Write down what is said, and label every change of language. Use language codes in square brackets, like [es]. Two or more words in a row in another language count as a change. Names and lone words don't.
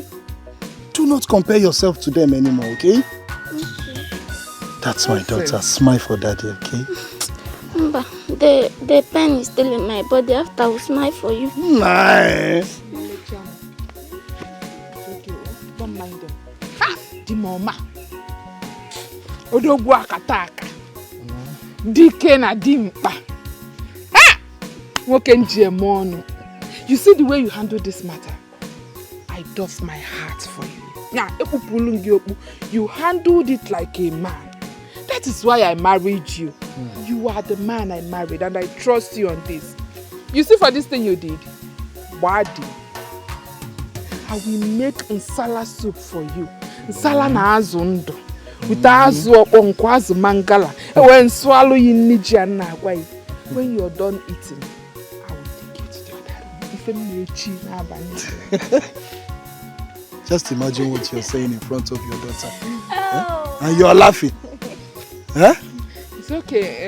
[en] Do not compare yourself to them anymore, okay? That's my daughter. Smile for daddy, okay? But the pain is still in my body after I will smile for you. Nice. Don't mind them. [ig] Ha! Di mama. Odogwu akataka. Dike na dimpa. Ha! Nwoke njem ọnụ. [en] You see the way you handle this matter? I doff my heart for you. Now, you handled it like a man. That is why I married you. You are the man I married and I trust you on this. You see for this thing you did? [ig] Wadi. [en] I will make nsala soup for you. [ig] Nsala na azụ ndụ. With azụ ọkpọnkwa azụ mangala. [en] When swallow you niji and agwa. When you're done eating, I will take you to the other room. Just imagine what you're saying in front of your daughter. Huh? And you're laughing. Huh? It's okay.